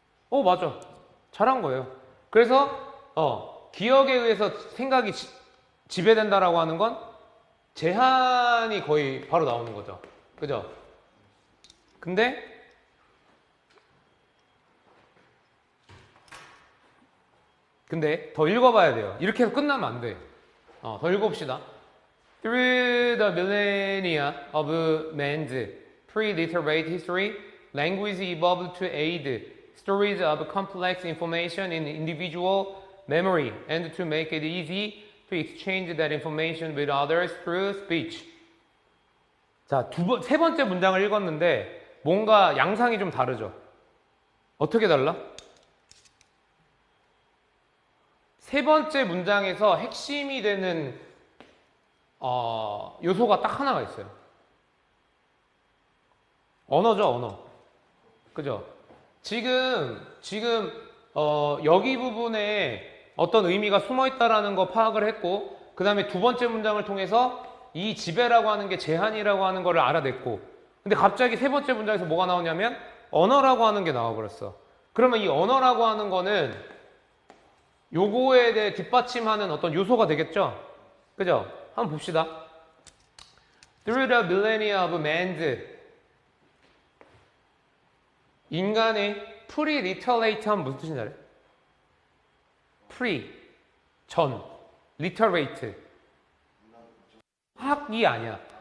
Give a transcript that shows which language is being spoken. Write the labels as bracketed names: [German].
[Korean] 맞아. 잘한 거예요. 그래서 기억에 의해서 생각이 지배된다라고 하는 건 제한이 거의 바로 나오는 거죠. 그죠? 근데 더 읽어봐야 돼요. 이렇게 해서 끝나면 안 돼. 더 읽어봅시다. [English] Through the millennia of man's pre-literate history, language evolved to aid storage of complex information in individual memory and to make it easy to exchange that information with others through speech. [Korean] 자, 세 번째 문장을 읽었는데 뭔가 양상이 좀 다르죠? 어떻게 달라? 세 번째 문장에서 핵심이 되는 요소가 딱 하나가 있어요. 언어죠, 언어. 그죠? 지금 여기 부분에 어떤 의미가 숨어 있다라는 거 파악을 했고, 그 다음에 두 번째 문장을 통해서 이 지배라고 하는 게 제한이라고 하는 거를 알아냈고, 근데 갑자기 세 번째 문장에서 뭐가 나오냐면 언어라고 하는 게 나와버렸어. 그러면 이 언어라고 하는 거는 요거에 대해 뒷받침하는 어떤 요소가 되겠죠? 그죠? 한번 봅시다. [English] Through the millennia of man's [Korean] 인간의 [English] pre-literate [Korean] 하면 무슨 뜻인지 알아요? pre, 전, literate 학이 아니야.